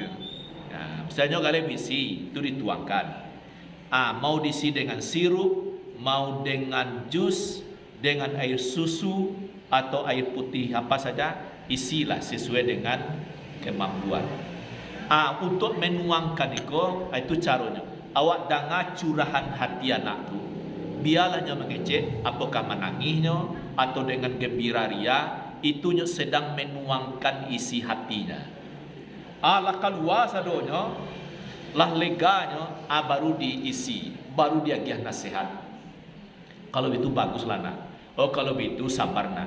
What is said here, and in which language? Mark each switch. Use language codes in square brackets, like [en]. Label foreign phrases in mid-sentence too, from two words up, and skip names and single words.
[id] Misalnya kalau bisi itu dituangkan. Mau diisi dengan sirup, mau dengan jus, dengan air susu atau air putih apa saja, isilah sesuai dengan kemampuan. Untuk menuangkan itu caranya. [min] Awak danga curahan hati anak tu. [id] Biarlahnya mengecek, apakah menangisnya atau dengan gembira ria, itunya sedang menuangkan isi hatinya. [min] Lah keluar sadonya, lah leganya, baru diisi, baru dia giah nasihat. [id] Kalau itu baguslah nak. Kalau itu sabar nak.